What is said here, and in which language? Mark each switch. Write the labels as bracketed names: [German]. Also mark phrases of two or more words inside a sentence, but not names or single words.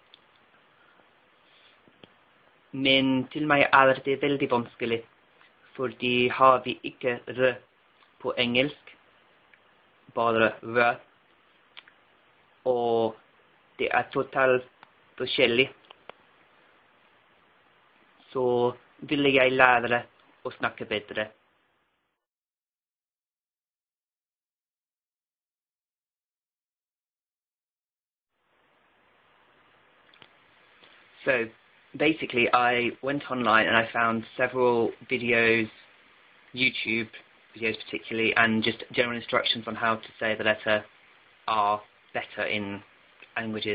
[Norwegian] Men til meg er det veldig vanskelig, fordi har vi ikke r på engelsk, bare r, og det er totalt forskjellig. Så ville jeg lære å snakke bedre. [English] So basically I went online and I found several videos, YouTube videos particularly, and just general instructions on how to say the letter R better in languages.